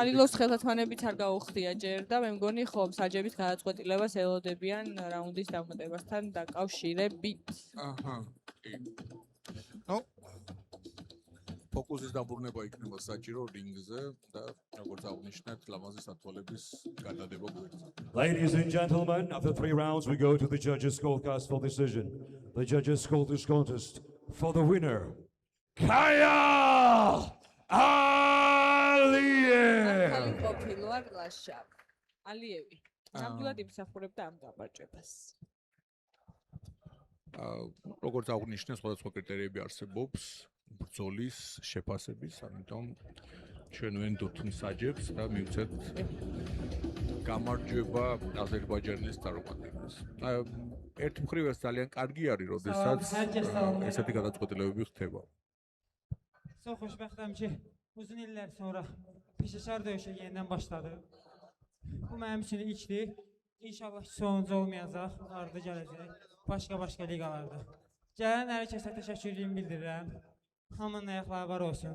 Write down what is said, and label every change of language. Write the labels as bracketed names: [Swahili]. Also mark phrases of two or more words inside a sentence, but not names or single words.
[Georgian] ხალილოს ხელთათმანებით არ გაუხდია ჯერ და მე მგონი ხომ საჯების გადაწყვეტილებას ელოდებიან რაუნდის დამატებასთან დაკავშირებით. აჰა. კი. ნუ ფოკუსის დაბრუნება იქნება საჭირო რინგზე და როგორც აღნიშნეთ, ლამაზი სათვალების გადადება გვერდზე. [English] Ladies and gentlemen, after 3 rounds, we go to the judges' scorecast for decision. The judges call this contest for the winner, Kaya Aliyev. [Georgian] ხალი ყოფილვარ ლაშა. ალიევი. ნამდვილად იმსახურებდა ამ გამარჯვებას. როგორც აღნიშნე, სხვადასხვა კრიტერიები არსებობს ბრძოლის შეფასების, ამიტომ ჩვენ ვენდობთ მსაჯებს და მივცეთ გამარჯვება აზერბაიჯანის წარმომადგენლებს. ერთ მხრივ ეს ძალიან კარგი არის, როდესაც ესეთი გადაწყვეტილებები ხდება. [Azerbaijani] Çok xoşbəxtəm ki, uzun illər sonra peşəkar döyüşə yenidən başladı. Bu mənim üçün ilkdir. İnşallah ki, sonuncu olmayacaq, ardı gələcək, başqa liqalarda. Gələn hər kəsə təşəkkürlüyümü bildirirəm. Hamının ayaqları var olsun.